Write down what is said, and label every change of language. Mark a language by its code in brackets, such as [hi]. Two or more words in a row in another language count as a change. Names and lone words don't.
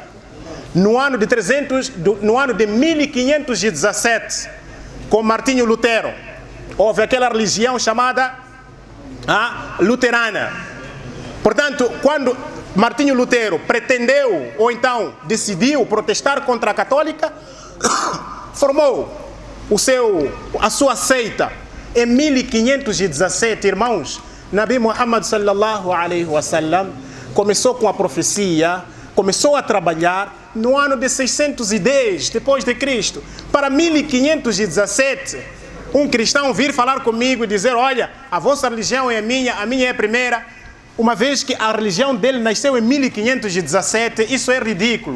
[pt] No ano de 1517, com Martinho Lutero, houve aquela religião chamada luterana. Portanto, quando Martinho Lutero pretendeu, ou então decidiu protestar contra a católica, formou a sua seita. Em 1517, irmãos, Nabi Muhammad [ar] صلى الله عليه وسلم [pt] começou com a profecia, começou a trabalhar no ano de 610 depois de Cristo. Para 1517, um cristão vir falar comigo e dizer: olha, a vossa religião é a minha é a primeira, uma vez que a religião dele nasceu em 1517, isso é ridículo.